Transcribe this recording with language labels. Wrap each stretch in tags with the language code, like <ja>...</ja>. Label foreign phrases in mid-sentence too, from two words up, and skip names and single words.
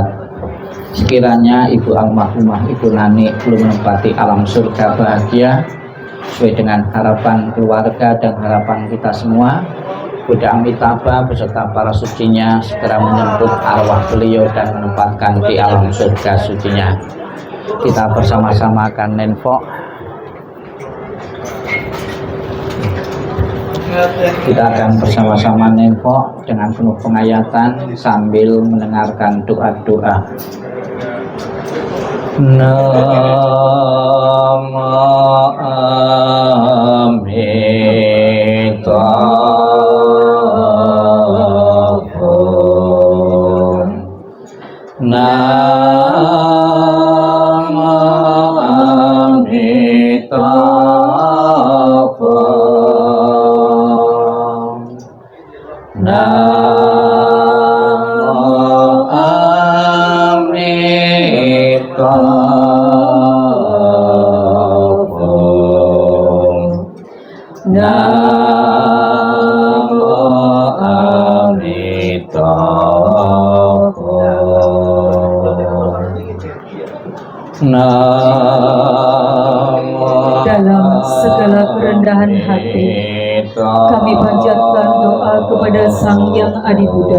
<id>Sekiranya Ibu almarhumah Ibu Nani belum menempati alam surga bahagia sesuai dengan harapan keluarga dan harapan kita semua, Buddha Amitabha beserta para sucinya segera menyambut arwah beliau dan menempatkan di alam surga sucinya. Kita bersama-sama akan nenfok. Kita akan bersama-sama nenfok dengan penuh penghayatan sambil mendengarkan doa-doa.</id> <sa>Namo Amitabha. Namo Amitabha. Namo Amitabha. Namo Amitabha.</sa> <id>Dalam segala kerendahan hati, kami panjatkan doa kepada Sang Yang Adi Buddha.</id>